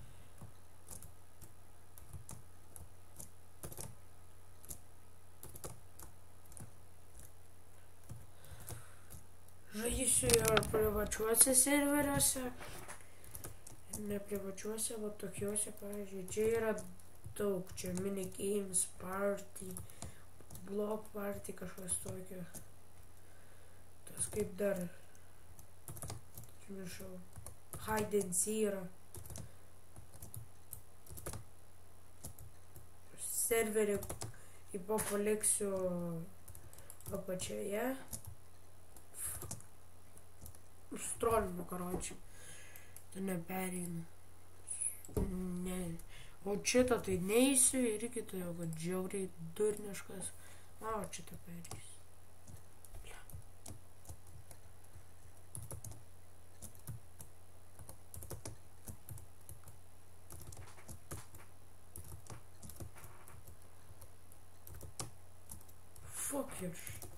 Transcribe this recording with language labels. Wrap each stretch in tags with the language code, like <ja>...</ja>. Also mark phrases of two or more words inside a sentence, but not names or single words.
<lt>Žaisiu ir privačiuose serveriuose, neprivačiuose, va tokiuose, pavyzdžiui, čia yra daug, čia minigames,</lt> <en>party, block party,</en> <lt>kažkas tokio. Tas kaip dar, žinau,</lt> <en>hide and seek yra.</en> <lt>Serverį kaip paliksiu apačioje. Strolinu, karočiui. Tai nepereinu. Ne. O šitą tai neįsiu irgi, tai jau kad žiauriai durniškas. O, šitą perėsiu.</lt> <en>Fuck your shit.</en>